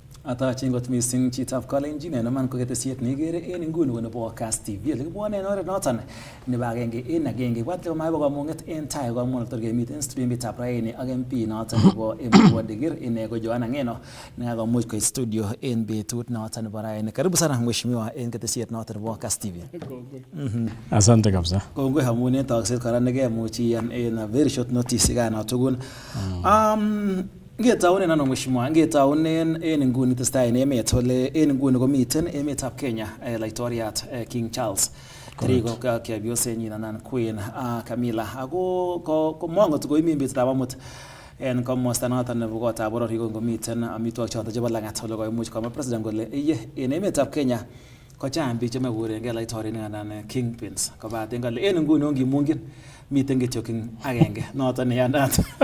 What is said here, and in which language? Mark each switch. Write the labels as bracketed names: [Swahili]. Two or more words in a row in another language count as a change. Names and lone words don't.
[Kalenjin] Atachin kot missing chitab kalenjin naman ko ketesiet neigere en inguni ko nebo Kass TV. Lekibwone en oret noton nebo agenge en agenge. Ibwat kole maibo kamung'et en tai koamuan tor kemiten studioitab raini ak MP noton nebo Embu Digir ine ko Joanna Ngeno nekakomuch koit studio en betut noton nebo raini. [Swahili] Karibu sana mheshimiwa [Kalenjin] en ketesiet noton nebo Kass TV. [Swahili] Asante kabisa. [Kalenjin] Kongoi amun en tokset kora nekemuch iyan en [English] very short notice [Kalenjin] ikana tugul. Ngetaunen ano mheshimiwa, ngetaunen en inguni testai en emet ole en inguni komiten emetab Kenya laitoriat King Charles Kerigo chepyosenyin anan Queen Camilla ako komongot koimi betutab amut en komosta noton nebo kotab boror komiten amitwogik choton chebo langat ole koimuch komwa president kole en emetab Kenya kochang biik chemekurengen laitorinik anan kingpins kobaten kole en inguni ongimungin miten kityo king agenge noton neyandat.